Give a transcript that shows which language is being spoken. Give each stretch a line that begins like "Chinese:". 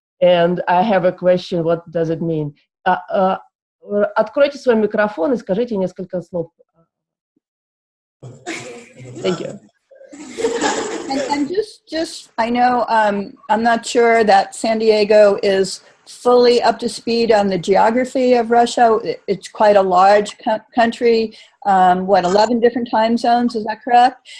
English: And I have a question, what does it mean?
Russian: Откройте свой микрофон и скажите несколько слов.
English: Thank you. And just, I know I'm not sure that San Diego is fully up to speed on the geography of Russia. It's quite a large country. 11 different time zones, is that correct?